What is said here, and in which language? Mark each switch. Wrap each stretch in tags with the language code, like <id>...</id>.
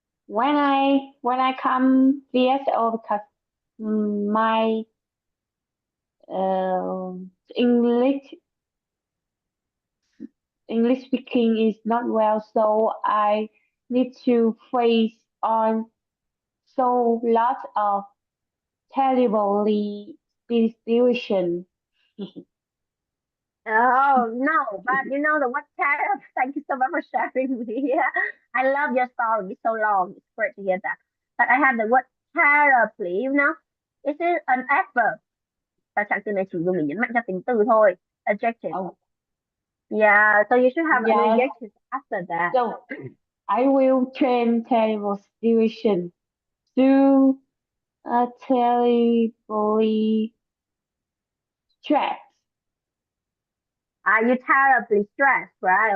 <en>When I come VSO because my uh, English English speaking is not well, so I need to face on so lot of terribly situation. Oh no, but you know the what terrible. Thank you so much for sharing with me. I love your story. It's so long. It's great to hear that. But I have the word terribly, This is an adverb.</en> <vi>Và trạng từ này chỉ dùng để nhấn mạnh cho tính từ thôi.</vi> <en>Adjective. Oh, Yeah, so you should have an yes. adjective after that. So I will change terrible situation to a terribly stress. Are you terribly stressed, right?</en>